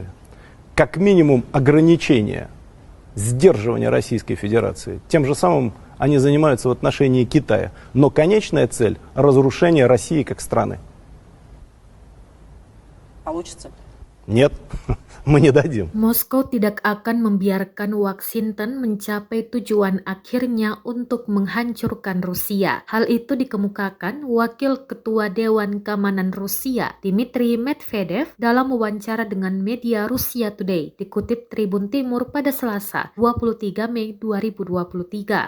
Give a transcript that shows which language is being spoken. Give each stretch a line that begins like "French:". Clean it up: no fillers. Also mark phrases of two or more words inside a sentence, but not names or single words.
Russian: Как минимум ограничение, сдерживание Российской Федерации. Тем же самым они занимаются в отношении Китая. Но конечная цель – разрушение России как страны. Получится? Нет, мы не дадим.
Indonesian: Moskow tidak akan membiarkan Washington mencapai tujuan akhirnya untuk menghancurkan Rusia. Hal itu dikemukakan Wakil Ketua Dewan Keamanan Rusia, Dmitry Medvedev, dalam wawancara dengan media Russia Today, dikutip Tribun Timur pada Selasa, 23 Mei 2023.